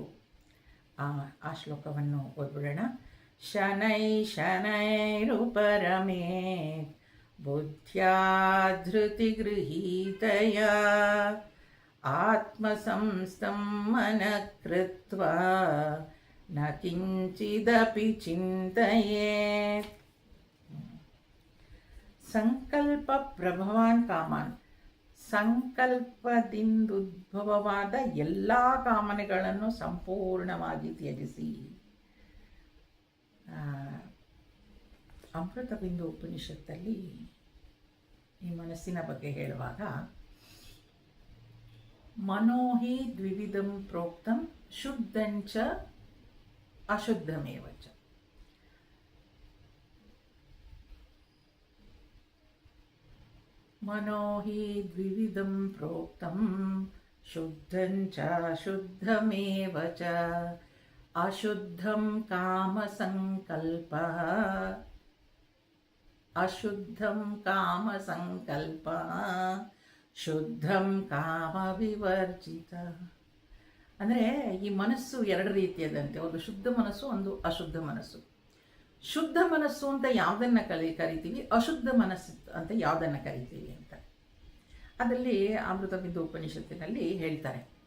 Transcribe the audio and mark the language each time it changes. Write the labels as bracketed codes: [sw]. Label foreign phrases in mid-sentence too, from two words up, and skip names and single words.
[kn] ಆ ಶ್ಲೋಕವನ್ನು ಓದ್ಬಿಡೋಣ. [sa] ಶನೈ ಶನೈರುಪರಮೇತ್ ಬುದ್ಧ್ಯಾ ಧೃತಿಗೃಹೀತಯ ಆತ್ಮಸಂಸ್ಥಂ ಮನಃ ಕೃತ್ವಾ ನ ಕಿಂಚಿದಪಿ ಚಿಂತಯೇತ್. ಸಂಕಲ್ಪ ಪ್ರಭವಾನ್ ಕಾಮಾನ್, [kn] ಸಂಕಲ್ಪದಿಂದುದ್ಭವವಾದ ಎಲ್ಲ ಕಾಮನೆಗಳನ್ನು ಸಂಪೂರ್ಣವಾಗಿ ತ್ಯಜಿಸಿ. ಅಮೃತಬಿಂದು ಉಪನಿಷತ್ತಲ್ಲಿ ಈ ಮನಸ್ಸಿನ ಬಗ್ಗೆ ಹೇಳುವಾಗ [sa] ಮನೋಹಿ ದ್ವಿವಿಧಂ ಪ್ರೋಕ್ತಂ ಶುದ್ಧಂಚ ಅಶುದ್ಧಮೇವ ಚ. ಮನೋಹಿ ದ್ವಿವಿಧಂ ಪ್ರೋಕ್ತಂ ಶುದ್ಧಂಚ ಅಶುದ್ಧಮೇವ ಚ. ಅಶುದ್ಧಂ ಕಾಮಸಂಕಲ್ಪ, ಅಶುದ್ಧಂ ಕಾಮಸಂಕಲ್ಪ, ಶುದ್ಧಂ ಕಾಮ ವಿವರ್ಜಿತ. [kn] ಅಂದರೆ ಈ ಮನಸ್ಸು ಎರಡು ರೀತಿಯದಂತೆ, ಒಂದು ಶುದ್ಧ ಮನಸ್ಸು, ಒಂದು ಅಶುದ್ಧ ಮನಸ್ಸು. ಶುದ್ಧ ಮನಸ್ಸು ಅಂತ ಯಾವುದನ್ನು ಕರಿತೀವಿ, ಅಶುದ್ಧ ಮನಸ್ಸು ಅಂತ ಯಾವುದನ್ನು ಕರಿತೀವಿ ಅಂತ ಅದರಲ್ಲಿ ಅಮೃತಬಿಂದು ಉಪನಿಷತ್ತಿನಲ್ಲಿ ಹೇಳ್ತಾರೆ.